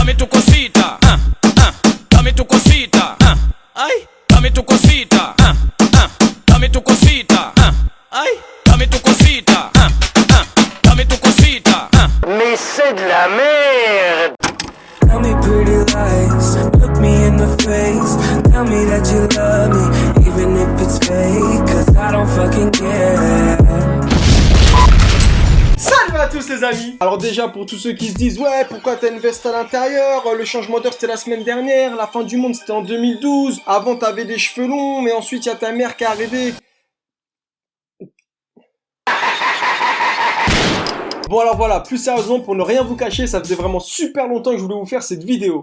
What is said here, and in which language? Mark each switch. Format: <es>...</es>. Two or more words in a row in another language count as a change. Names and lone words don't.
<es>dame tu cosita, dame tu cosita, ay, dame tu cosita, dame tu cosita, ay, dame tu cosita, dame tu cosita.</es> <fr>Mais c'est de la merde.</fr> <en>Tell me pretty lies, look me in the face. Tell me that you love me, even if it's fake. Cause I don't fucking care.</en> <fr>Salut à tous les amis. Alors déjà pour tous ceux qui se disent ouais pourquoi t'as une veste à l'intérieur, le changement d'heure c'était la semaine dernière, la fin du monde c'était en 2012, avant t'avais des cheveux longs mais ensuite y a ta mère qui est arrivée. Bon alors voilà, plus sérieusement pour ne rien vous cacher, ça faisait vraiment super longtemps que je voulais vous faire cette vidéo.</fr>